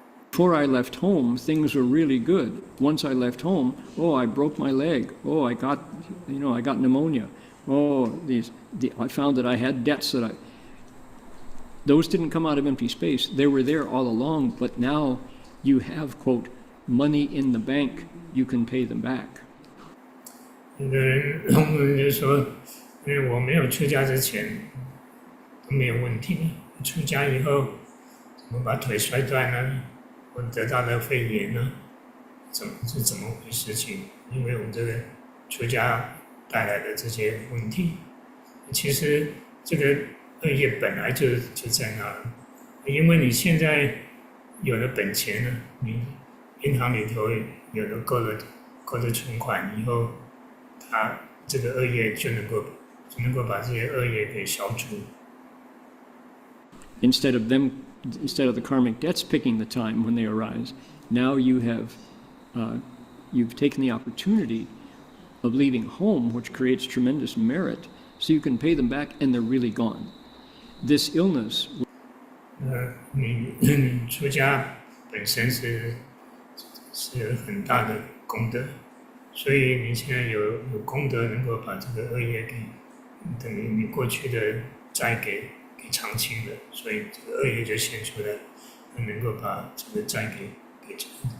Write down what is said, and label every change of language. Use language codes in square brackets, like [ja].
[en] Before I left home, things were really good. Once I left home, oh, I broke my leg. Oh, I got pneumonia. Oh, I found that I had debts those didn't come out of empty space. They were there all along, but now you have, quote, money in the bank, you can pay them back. [zh] 有的人就说，因为我没有出家之前都没有问题，出家以后怎么把腿摔断呢？我得到了肺炎呢？怎么回事情？因为我们这个出家带来的这些问题，其实这个恶业本来就在那儿，因为你现在有了本钱呢，你银行里头有了够了存款以后，他这个恶业就能够把这些恶业给消除。 [en] Instead of the karmic debts picking the time when they arise, now you've taken the opportunity of leaving home, which creates tremendous merit, so you can pay them back and they're really gone. This illness. [zh] 你出家本身是很大的功德，所以你现在有功德能够把这个恶业等于你过去的债给偿清了，所以这个恶业就现出来，能够把这个债给还偿。